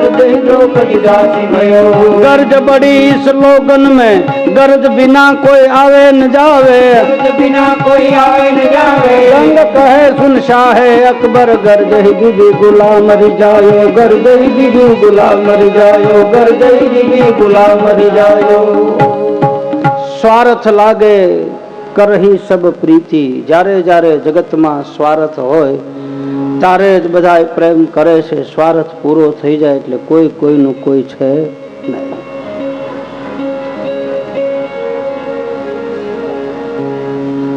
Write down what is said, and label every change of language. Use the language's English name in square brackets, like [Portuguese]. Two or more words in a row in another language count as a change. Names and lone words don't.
[Hindi] गरज बड़ी इस लोगन में, गरज बिना कोई आवे न जावे, बिना कोई आवे न जावे, रंग कहे सुन शाहे अकबर, गरजही बीबी गुलाम रिजायो, गरजही बीबी गुलाम रिजायो, गरजही बीबी गुलाम रिजायो. સ્વાર્થ લાગે કરહી સબ પ્રીતિ. [Gujarati] જ્યારે જ્યારે જગતમાં સ્વાર્થ હોય ત્યારે જ બધા પ્રેમ કરે છે. સ્વાર્થ પૂરો થઈ જાય એટલે કોઈ કોઈનું કોઈ છે નહીં.